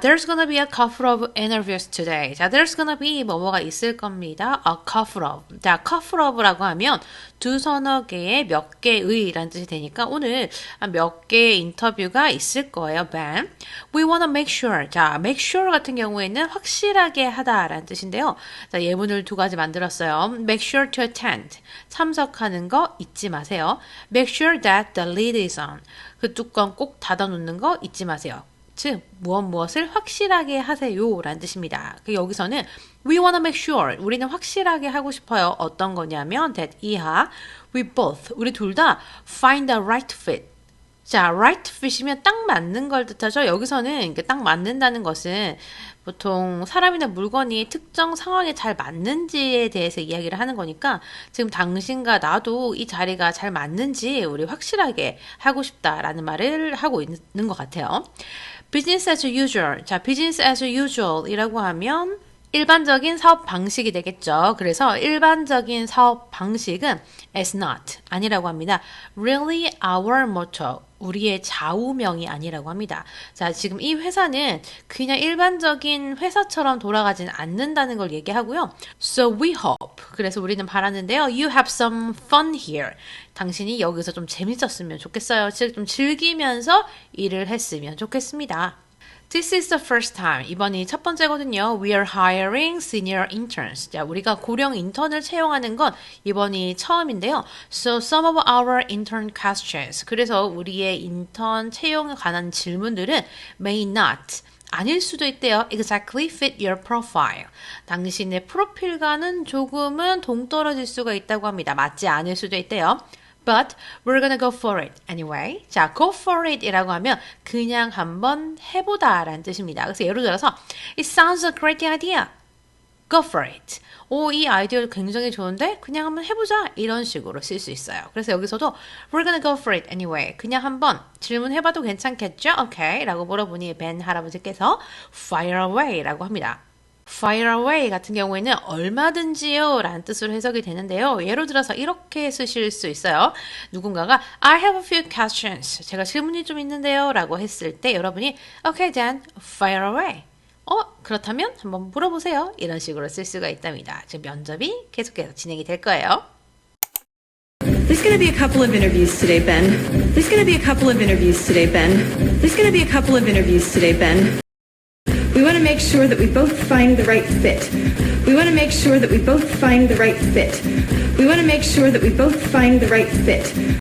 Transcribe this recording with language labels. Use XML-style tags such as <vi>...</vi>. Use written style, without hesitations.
<en>There's gonna be a couple of interviews today.</en> <ko>자,</ko> <en>there's gonna be</en> <ko>뭐뭐가 있을 겁니다.</ko> <en>A couple of.</en> <ko>자,</ko> <en>couple of</en> <ko>라고 하면 두서너 개의 몇 개의 라는 뜻이 되니까 오늘 몇 개의 인터뷰가 있을 거예요.</ko> <en>Ben. We wanna make sure.</en> <ko>자,</ko> <en>make sure</en> <ko>같은 경우에는 확실하게 하다 라는 뜻인데요. 자, 예문을 두 가지 만들었어요.</ko> <en>Make sure to attend.</en> <ko>참석하는 거 잊지 마세요.</ko> <en>Make sure that the lid is on.</en> <ko>그 뚜껑 꼭 닫아놓는 거 잊지 마세요. 즉, 무엇을 확실하게 하세요 라는 뜻입니다. 여기서는</ko> <en>we wanna make sure,</en> <ko>우리는 확실하게 하고 싶어요. 어떤 거냐면</ko> <en>that</en> <ko>이하,</ko> <en>we both,</en> <ko>우리 둘 다</ko> <en>find the right fit.</en> <ko>자,</ko> <en>right fit</en> <ko>이면 딱 맞는 걸 뜻하죠. 여기서는 딱 맞는다는 것은 보통 사람이나 물건이 특정 상황에 잘 맞는지에 대해서 이야기를 하는 거니까 지금 당신과 나도 이 자리가 잘 맞는지 우리 확실하게 하고 싶다라는 말을 하고 있는 것 같아요.</ko> <en>Business as usual.</en> <ko>자,</ko> <en>business as usual</en> <ko>이라고 하면 일반적인 사업 방식이 되겠죠. 그래서 일반적인 사업 방식은</ko> <en>is not</en> <ko>아니라고 합니다.</ko> <en>Really our motto.</en> <ko>우리의 좌우명이 아니라고 합니다. 자, 지금 이 회사는 그냥 일반적인 회사처럼 돌아가진 않는다는 걸 얘기하고요.</ko> <en>So we hope.</en> <ko>그래서 우리는 바라는데요.</ko> <en>You have some fun here.</en> <ko>당신이 여기서 좀 재밌었으면 좋겠어요. 즉, 좀 즐기면서 일을 했으면 좋겠습니다.</ko> <en>This is the first time.</en> <ko>이번이 첫 번째거든요.</ko> <en>We are hiring senior interns.</en> <ko>자, 우리가 고령 인턴을 채용하는 건 이번이 처음인데요.</ko> <en>So some of our intern questions.</en> <ko>그래서 우리의 인턴 채용에 관한 질문들은</ko> <en>may not.</en> <ko>아닐 수도 있대요.</ko> <en>Exactly fit your profile.</en> <ko>당신의 프로필과는 조금은 동떨어질 수가 있다고 합니다. 맞지 않을 수도 있대요.</ko> <en>But we're gonna go for it anyway.</en> <ko>자,</ko> <en>go for it</en> <ko>이라고 하면 그냥 한번 해보다 라는 뜻입니다. 그래서 예를 들어서</ko> <en>It sounds a great idea. Go for it.</en> <ko>오, 이 아이디어 굉장히 좋은데 그냥 한번 해보자. 이런 식으로 쓸 수 있어요. 그래서 여기서도</ko> <en>We're gonna go for it anyway.</en> <ko>그냥 한번 질문해봐도 괜찮겠죠?</ko> <en>Okay.</en> <ko>라고 물어보니 벤 할아버지께서</ko> <en>Fire away</en> <ko>라고 합니다.</ko> <en>Fire away</en> <ko>같은 경우에는 얼마든지요 라는 뜻으로 해석이 되는데요. 예를 들어서 이렇게 쓰실 수 있어요. 누군가가</ko> <en>I have a few questions.</en> <ko>제가 질문이 좀 있는데요 라고 했을 때 여러분이</ko> <en>Okay then, fire away.</en> <ko>그렇다면 한번 물어보세요. 이런 식으로 쓸 수가 있답니다. 지금 면접이 계속해서 진행이 될 거예요.</ko> <en>There's going to be a couple of interviews today, Ben. There's going to be a couple of interviews today, Ben. There's going to be a couple of interviews today, Ben. We want to make sure that we both find the right fit. We want to make sure that we both find the right fit. We want to make sure that we both find the right fit.</en>